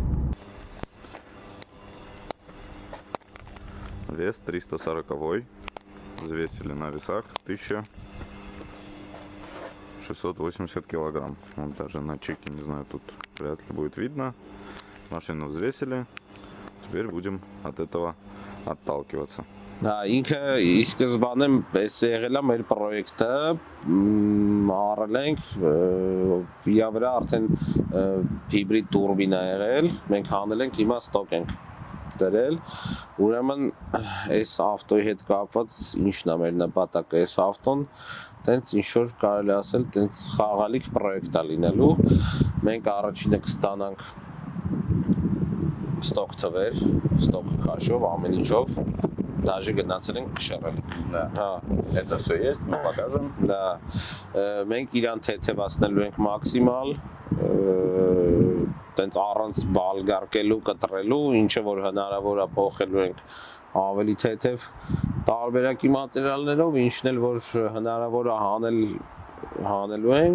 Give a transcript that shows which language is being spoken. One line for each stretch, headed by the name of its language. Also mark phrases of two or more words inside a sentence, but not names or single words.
Russian: Вес 340. Взвесили на весах 1680 килограмм. Вот даже на чеке, не знаю, тут вряд ли будет видно. Машину взвесили. Теперь будем от этого отталкиваться.
Armenian: Ինքը ի սկզբանե էս եղել է մեր պրոյեկտը, առել ենք, իր վրա արդեն հիբրիդ տուրբին է եղել, մենք հանել ենք, հիմա ստոկ ենք դրել, ուրեմն այս ավտոյի հետ կապված ինչն է մեր նպատակը, այս ավտոն տենց ինչ-որ կարելի ասել, տենց խաղալիք պրոյեկտ է լինելու, մենք առաջինը կստանանք ստոկ թվեր, ստոկ քաշով, ամեն ինչով, даже գնացել ենք քշերել ենք։
Russian: Да. Это все есть, мы покажем. Да.
Armenian: Մենք իրան թեթևացնելու ենք մաքսիմալ, տենց առանց բալգարկելու, կտրելու, ինչը որ հնարավոր է փոխելու ենք ավելի թեթև տարբերակի մատերիալներով, ինչն էլ որ հնարավոր է հանելու ենք։